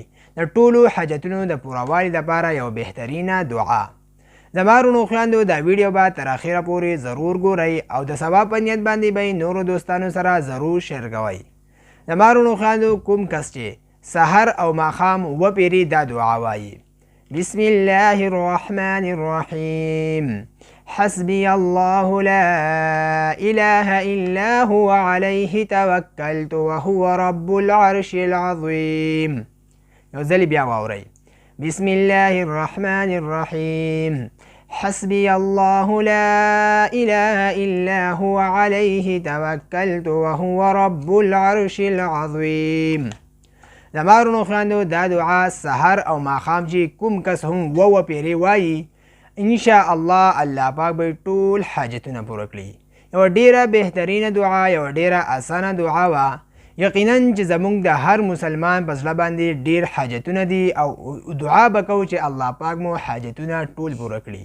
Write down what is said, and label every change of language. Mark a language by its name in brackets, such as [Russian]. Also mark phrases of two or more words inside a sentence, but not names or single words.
[Pashto] د ټولو حاجتونو د پوروالي دپاره یو بهترینه دعا. زما وروڼو خویندو دا ویډیو به تر اخره پورې ضرور ګورئ او د ثواب په نیت باندې به نورو دوستانو سره ضرور شیر کوئ. زما وروڼو خویندو کوم کس چې سحر او ماښام وپیري دا دعا وایي: [Arabic] بسم الله الرحمن الرحیم، حسبي الله لا إله إلا هو عليه توكلت وهو رب العرش العظيم. [Pashto] یو ځل بیا واورئ: [Arabic] بسم الله الرحمن الرحیم، حسبي الله لا إله إلا هو عليه توكلت وهو رب العرش العظيم. [Pashto] زما وروڼو خویندو دا دعا سحر او ماښام چې کوم کس هم وپیرې وایي، انشاءالله الله پاک به ټول حاجتونه پوره کړي. یوه ډیره بهترینه دعا، یوه ډیره اسانه دعا وه. یقینا چې زمونږ د هر مسلمان په زړه باندې ډیر حاجتونه دي او دعا به کوو چې الله پاک مو حاجتونه ټول پوره کړي.